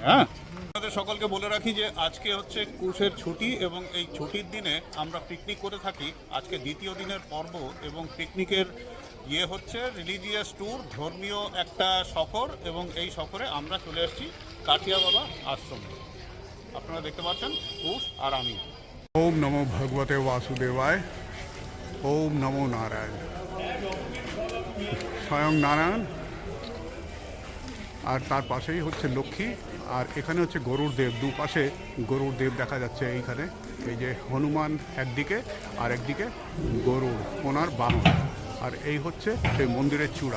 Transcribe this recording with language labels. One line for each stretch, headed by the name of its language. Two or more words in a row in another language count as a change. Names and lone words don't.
Bangla: হ্যাঁ, আপনাদের সকলকে বলে রাখি যে আজকে হচ্ছে কুশের ছুটি, এবং এই ছুটির দিনে আমরা পিকনিক করে থাকি। আজকে দ্বিতীয় দিনের পর্ব, এবং পিকনিকের ইয়ে হচ্ছে
English: religious tour,
Bangla: ধর্মীয় একটা সফর, এবং এই সফরে আমরা চলে এসেছি কাঠিয়া বাবা আশ্রমে। আপনারা দেখতে পাচ্ছেন কুশ আর আমি।
Sanskrit: ওম নমো ভগবতে বাসুদেবায়, ওম নমো নারায়ণ।
Bangla: স্বয়ং নারায়ণ, আর তার পাশেই হচ্ছে লক্ষ্মী, আর এখানে হচ্ছে গরুর দেব। দুপাশে গরুর দেব দেখা যাচ্ছে এইখানে। এই যে হনুমান একদিকে আর একদিকে গরুর ওনার বাহন, আর এই হচ্ছে সেই মন্দিরের চূড়া।